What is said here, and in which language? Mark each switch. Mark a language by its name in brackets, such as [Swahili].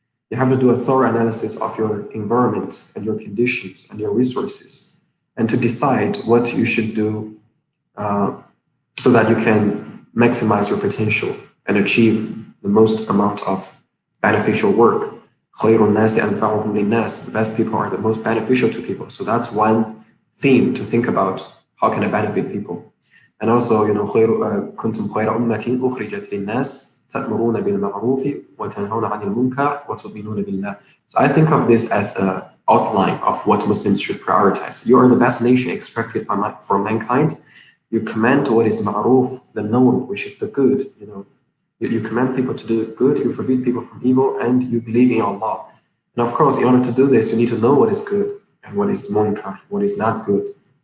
[English] You have to do a thorough analysis of your environment and your conditions and your resources, and to decide what you should do so that you can maximize your potential and achieve the most amount of beneficial work. The best people are the most beneficial to people. So that's one theme to think about. How can I benefit people? And also, [Arabic] كنتم خير أمة أخرجت للناس تأمرون بالمعروف وتنهون عن المنكر وتؤمنون بالله. [English] So I think of this as an outline of what Muslims should prioritize. You are the best nation extracted from mankind. You command what is ma'ruf, the known, which is the good. You command people to do good, you forbid people from evil, and you believe in Allah. And of course, in order to do this, you need to know what is good and what is munkar, what is not good.